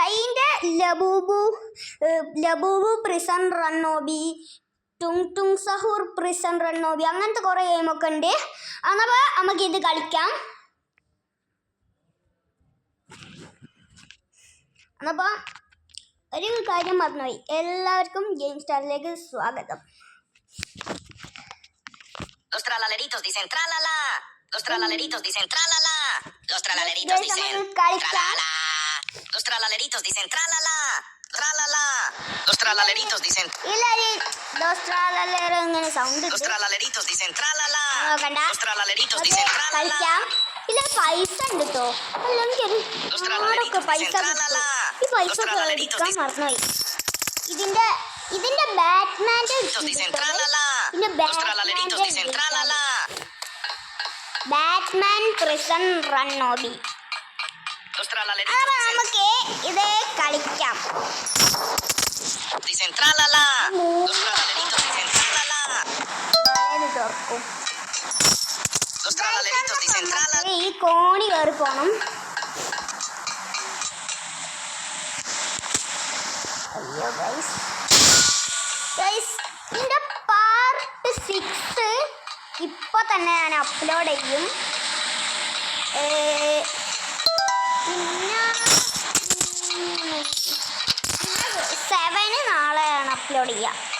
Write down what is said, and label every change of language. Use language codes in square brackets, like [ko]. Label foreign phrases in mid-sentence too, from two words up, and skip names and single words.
[ml] അതിൻ്റെ ലബൂബു പ്രിസൺ റൺ ഓബി, ടുങ് ടുങ് സഹൂർ പ്രിസൺ റൺ ഓബി, അങ്ങനത്തെ കുറേ ഗെയിമൊക്കെ ഉണ്ട്. അപ്പോൾ നമുക്കിത് കളിക്കാം. അപ്പോൾ ഒരു കാര്യം മറന്നുപോയി, എല്ലാവർക്കും ഗെയിം സ്റ്റാറിലേക്ക് സ്വാഗതം. [es] Los tralaleritos dicen tralala. Los tralaleritos dicen tralala. Los tralaleritos dicen tralala. Los tralaleritos dicen tralala. Tralala. Los tralaleritos dicen Los tralalero [ml] ഇങ്ങനെ സൗണ്ട്. [es] Los tralaleritos dicen tralala. [ml] കണ്ട? [es] Los tralaleritos dicen tralala. [ml] കളിക്കാം. ഇതിൽ പൈസ ഉണ്ട് കേട്ടോ. അല്ലെങ്കിൽ പൈസ [es] tralala. [ml] ഈ പൈസ എടുക്കാൻ മറന്നുപോയി. ഇതിന്റെ ബാറ്റ്മാന്റെ [es] dicen tralala. Los tralaleritos dicen tralala. [ml] ബാറ്റ്മാൻ പ്രിസൺ റൺ ഓബി. [es] Los tralaleritos [ml] അപ്പോൾ നമുക്ക് ഇത് കളിക്കാം. [es] dicen tralala. Los tralaleritos dicen tralala. [ml] തുറക്കും. [es] Los tralaleritos dicen tralala. [ml] ഈ കോണി കയറി പോണം. അയ്യോ ഗൈസ്, ഇതിൻ്റെ പാർട്ട് 6 ഇപ്പോൾ തന്നെ ഞാൻ അപ്ലോഡ് ചെയ്യും. പിന്നെ 7 നാളെയാണ് അപ്ലോഡ് ചെയ്യുക.